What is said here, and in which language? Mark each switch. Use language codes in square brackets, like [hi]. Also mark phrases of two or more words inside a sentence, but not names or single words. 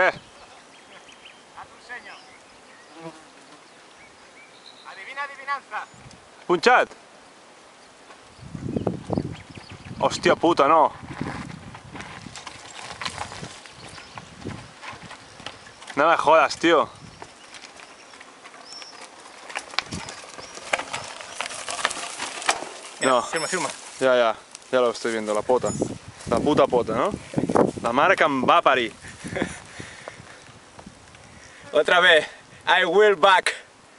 [ca] Ara t'ho ensenyo. [es] Adivina, adivinanza. [ca] Punxat? Hòstia puta, no. [es] No me jodas, tío. Mira, No. filma. Ya lo estoy viendo, [ca] la pota. La puta pota, ¿no? La mare que em va parir. [es] Otra vez. [en] I will back.